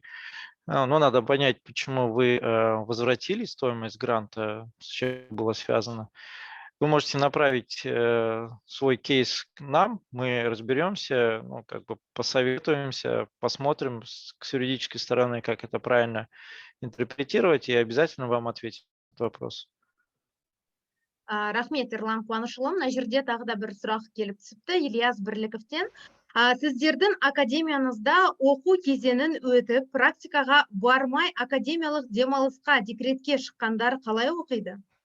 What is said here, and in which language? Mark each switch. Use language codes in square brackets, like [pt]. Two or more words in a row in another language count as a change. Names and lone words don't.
[ru] Но надо понять, почему вы возвратили стоимость гранта, с чем было связано. Вы можете направить свой кейс к нам, мы разберемся, посоветуемся, посмотрим с юридической стороны, как это правильно интерпретировать, и обязательно вам ответим на этот вопрос. [kk] Рахмет, Ерлан Қуанышұлы. Мына жерде тағы да бір сұрақ келіп түсіпті, Ильяс Бірліковтен. Сіздердің академиянызда оқу кезеңін өтіп, практикаға бармай академиялық демалысқа, декретке шыққандар қалай оқиды?